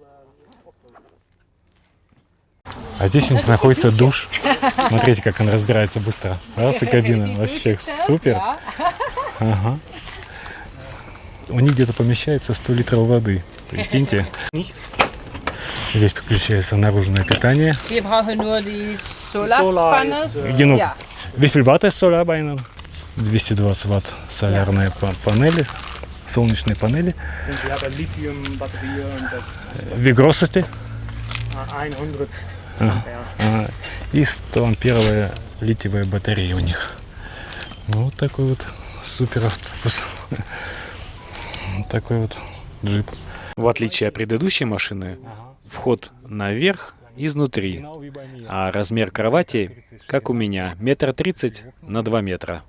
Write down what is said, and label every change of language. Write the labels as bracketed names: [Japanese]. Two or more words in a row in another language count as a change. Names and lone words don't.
[Russian] А здесь у них находится душ. Смотрите, как он разбирается быстро. Раз и кабина. Вообще супер. Ага. У них где-то помещается 100 литров воды. Прикиньте. Здесь подключается наружное питание. [German] Wie viel Watt ist Solar bei Ihnen? [Russian] 220 Ватт солярные панели, солнечные панели. [German] Wie groß ist die? 100. [Russian] И 100 амперовая литиевая батарея у них. Вот такой вот супер автобус. Вот такой вот джип. В отличие от предыдущей машины, вход наверх изнутри, а размер кровати, как у меня, 1,30 на 2 метра.